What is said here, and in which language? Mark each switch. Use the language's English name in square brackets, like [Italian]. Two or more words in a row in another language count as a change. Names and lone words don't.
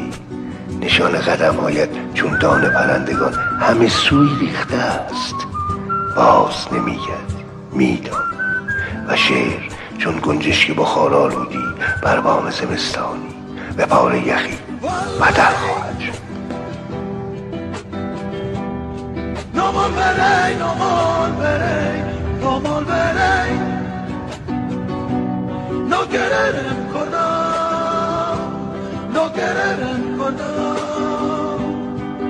[Persian] نشان قدمهایت چون دانه پرندگان همه سوی ریخته است. باز نمیگردی میدان و شعر چون گنجشک بخار آلودی بر بام زمستانی به پاره یخی بدل خواهد شد. [Spanish] No volveré, no volveré, no volveré. No querer recordar, no querer recordar.